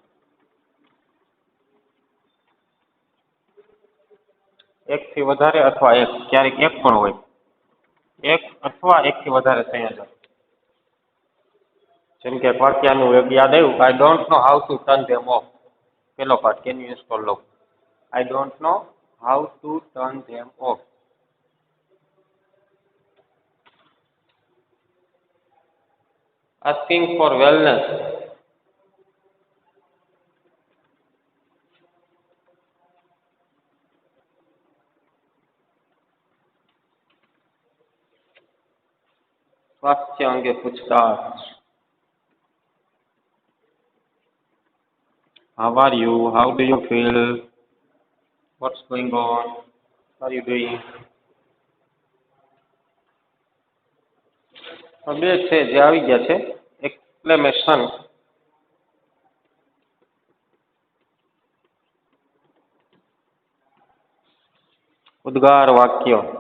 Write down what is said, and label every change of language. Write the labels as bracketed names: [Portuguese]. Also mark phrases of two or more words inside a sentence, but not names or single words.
[Gujarati] એકથી વધારે અથવા એક, ક્યારેક એક પણ હોય. એક અથવા એકથી વધારે સંયોજક. જેમ કે વાક્યનું એક યાદ આવ્યું, [English] I don't know how to turn them off. પેલો part, can you install lo. I don't know how to turn them off. asking for wellness. [Gujarati] સ્વાસ્થ્ય અંગે પૂછતાછ. [English] How are you? How do you feel? What's going on? What are you doing? [Gujarati] બે છે જે આવી ગયા છે. એક્સક્લેમેશન. ઉદ્ગાર વાક્ય.